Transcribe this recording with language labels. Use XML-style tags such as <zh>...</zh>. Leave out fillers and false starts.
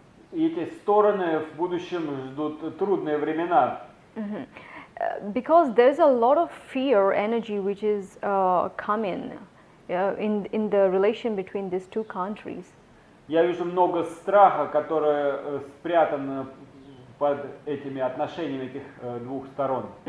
<ru>И эти стороны в будущем ждут трудные времена.</ru> <en>Because there's a lot of fear energy which is coming in the relation between these two countries.</en> <ru>Я вижу много страха, который спрятан под этими отношениями этих двух сторон.</ru>